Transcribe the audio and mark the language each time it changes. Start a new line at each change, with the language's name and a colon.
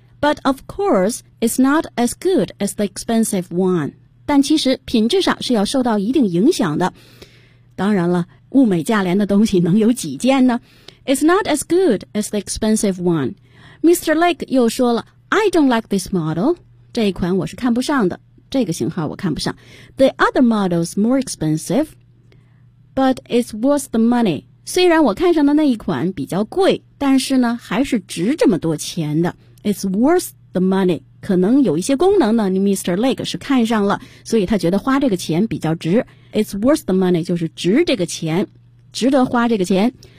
English: But of course, it's not as good as the expensive one.
Chinese: 但其实品质上是要受到一定影响的。当然了，物美价廉的东西能有几件呢？
English: It's not as good as the expensive one. Mr. Lake
Chinese: 又说了，
English: I don't like this model.
Chinese: 这一款我是看不上的，这个型号我看不上。
English: The other model's more expensive, but it's worth the money.
Chinese: 虽然我看上的那一款比较贵，但是呢，还是值这么多钱的。
English: It's worth the money.
Chinese: 可能有一些功能呢，你 Mr. Lake 是看上了，所以他觉得花这个钱比较值。
English: It's worth the money
Chinese: 就是值这个钱，值得花这个钱。